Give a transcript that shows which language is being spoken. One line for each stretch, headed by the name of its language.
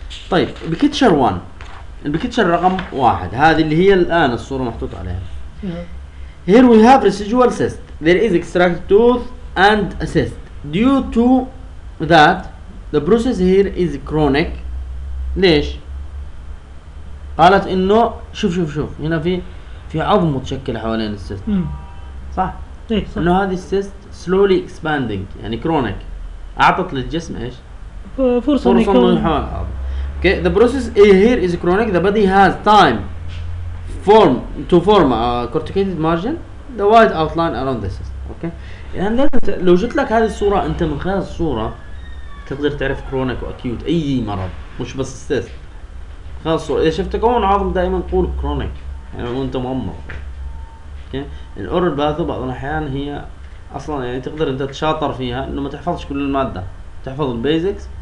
Arabic: طيب بكتشر 1 البكتشر رقم واحد هذه اللي هي الان الصوره محطوط عليها
English: here we have residual cyst there is extracted tooth and a cyst due to that the process here is chronic
Arabic: ليش قالت انه شوف هنا في عظم متشكل حوالين السيست صح انه هذه السيست
English: slowly expanding
Arabic: يعني chronic اعطت للجسم ايش فرصه انه يحول
English: Okay, the process here is chronic. The body has time to form a corticated margin, the white outline around the cyst. Okay.
Arabic: يعني لو جت لك هذه الصورة أنت من خلال الصورة تقدر تعرف chronic وأكيوت أي مرض مش بس cyst. خلاص الصورة إذا شفت كون عظم دائما قول chronic يعني وأنت مغمض.
English: Okay.
Arabic: الـ oral patho بعض الأحيان هي أصلا يعني تقدر أنت تشاطر فيها إنه ما تحفظش كل المادة تحفظ البيزكس.